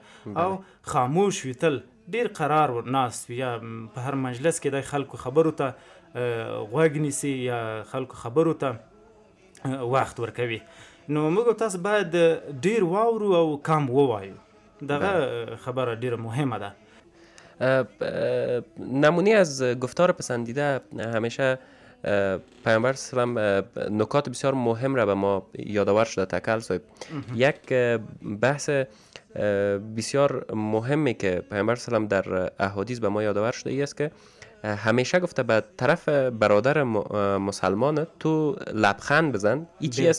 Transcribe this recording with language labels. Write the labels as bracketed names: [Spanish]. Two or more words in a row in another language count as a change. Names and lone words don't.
[Pashto] او خاموش وي، تل ډېر قرار ناست وي، یا په هر مجلس کې د خلکو خبرو ته غوږ نیسي، یا خلکو خبرو ته وخت ورکوي. نو موږ تاسو باید ډېر واورو او کم ووایو. دغه خبره ډیره مهمه ده. [Persian] نمونه از گفتار پسندیده همیشه پیامبر سلام نکات بسیار مهم را به ما یادآور شده. تکل صاحب، یک بحث بسیار مهمی که پیامبر سلام در احادیث به ما یادآور شده ای است که همیشه گفته به طرف برادر مسلمان تو لبخند بزن، این چی است؟